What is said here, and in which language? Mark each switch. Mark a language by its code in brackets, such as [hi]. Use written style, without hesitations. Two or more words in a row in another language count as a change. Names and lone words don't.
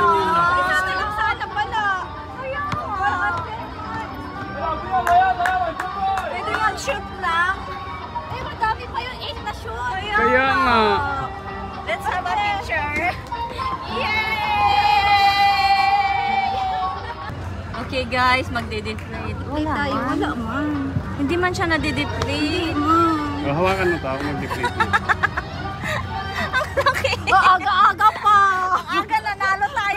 [tl] Sabi lang sana pala. Kaya nga. [ar] يلا يلا يلا كمان [tl] Pwede mag-shoot lang. Eh, madami pa yung 8 na shoot. Kaya nga. [en] Let's have a picture. Yay! [tl] Okay guys, magde-deflate. Wala tayo, man. wala man. Hindi man siya nade-deflate. O, hawakan mo to, ako mag-deflate mo. Okay. Oh, aga-aga pa. Aga nanalo tayo.